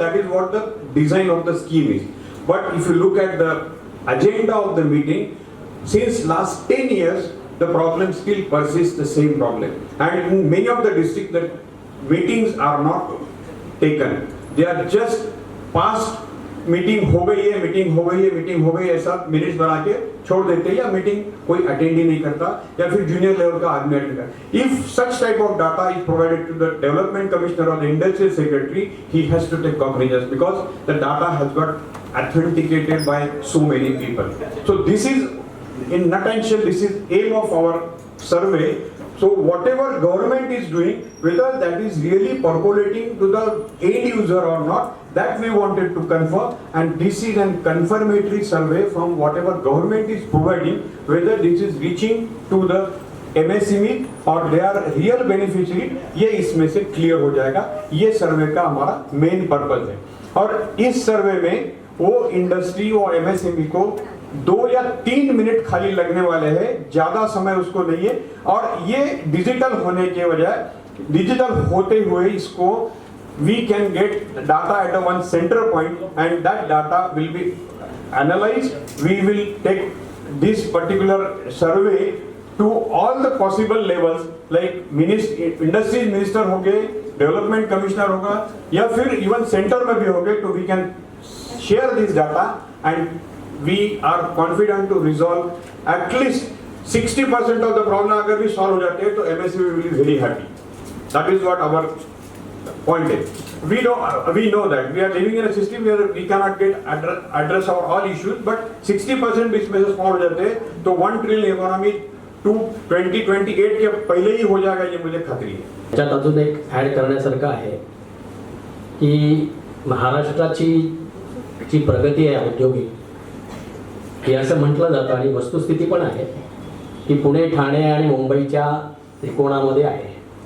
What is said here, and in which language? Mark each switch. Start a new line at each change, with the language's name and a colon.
English: That is what the design of the scheme is. But if you look at the agenda of the meeting, since last 10 years the problem still persists, the same problem, and in many of the districts the meetings are not taken. They are just passed.
Hindi: Meeting हो गई है ऐसा minutes बना के छोड़ देते हैं, या मीटिंग कोई अटेंड ही नहीं करता, या फिर जूनियर लेवल का आदमी अटेंड करता।
English: If such type of data is provided to the development commissioner और the industrial secretary, he has to take cognizance because the data has got authenticated by so many people. So this is, in nutshell, this is aim of our survey. So whatever government is doing, whether that is really percolating to the end user or not, that we wanted to confirm, and this is a confirmatory survey from whatever government is providing, whether this is reaching to the MSME or they are real beneficiary,
Hindi: ये इसमें से clear हो जाएगा। ये सर्वे का हमारा main purpose है, और इस सर्वे में वो इंडस्ट्री और MSME को 2 या 3 मिनट खाली लगने वाले हैं, ज्यादा समय उसको नहीं है। और ये डिजिटल होने के बजाय, डिजिटल होते हुए इसको
English: we can get data at a one center point, and that data will be analyzed. We will take this particular survey to all the possible levels, like industry minister
Hindi: हो गए, development commissioner होगा, या फिर even centre में भी हो गए, तो
English: we can share this data, and we are confident to resolve at least 60% of the problem.
Hindi: अगर भी solve हो जाते हैं तो MSME
English: will be very happy. That is what our point is. We know that we are living in a system where we cannot get address our all issues, but 60%
Hindi: भी इसमें से solve हो जाते हैं तो 1 trillion इकोनॉमी 2028 के पहले ही हो जाएगा, ये मुझे खात्री है।
Marathi: त्याच्यात अजून एक ऍड करण्यासारखं आहे की महाराष्ट्राची जी प्रगती आहे औद्योगिक, हे असं म्हटलं जातं आणि वस्तुस्थिती पण आहे की पुणे, ठाणे आणि मुंबईच्या त्रिकोणामध्ये आहे।